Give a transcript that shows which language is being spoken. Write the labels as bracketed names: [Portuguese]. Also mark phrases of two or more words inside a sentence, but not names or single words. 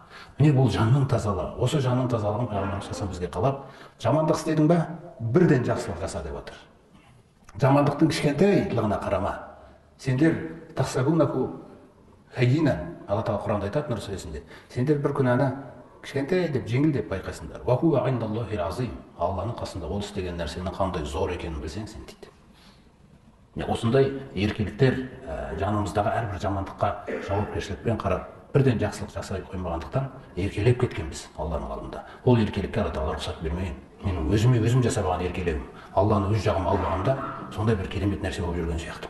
[Kazakh] Міне бұл жанның тазалығы. Осы жанның тазалығын Пайғамбарымыз саллаллаху бізге қалап, жамандық істедің ба, бірден жақсылық жаса деп отыр. Жамандықтың кішкентайлығына қарама. Сендер [Arabic] تحسبونه هينا, [Kazakh] Алла Тағала Құранда айтады Нұр сүресінде. Сендер бір күнәні кішкентай деп, жеңіл деп байқайсыңдар. [Arabic] وهو عند الله عظيم. [Kazakh] Алланың қасында ол істеген нәрсенің қандай зор екенін білсең сен дейді. Осындай еркеліктер жанымыздағы әрбір жамандыққа жауапкершілікпен қарап, бірден жақсылық жасай қоймағандықтан еркелеп кеткенбіз Алланың алдында. Ол еркелікке Алла Тағала рұқсат бермеген. Менің өзім жасап алған еркелігім, Алланы өз жағыма алғанда сондай бір керемет нәрсе болып жүрген сияқты.